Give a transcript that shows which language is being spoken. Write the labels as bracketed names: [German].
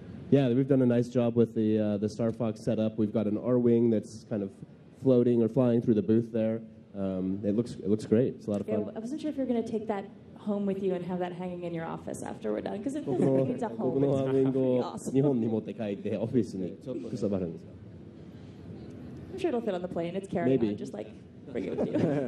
[English] Yeah, we've done a nice job with the Star Fox setup. We've got an R-wing that's kind of floating or flying through the booth there. It looks great. It's a lot of fun. I wasn't sure if you're going to take that home with you and have that hanging in your office after we're done, because it feels like it's a home. [Japanese] この R-wing を [English] awesome. [Japanese] 日本に持って帰ってオフィスにくばるんです。 [English] I'm sure it'll fit on the plane. It's carrying on. Just like bring it with you.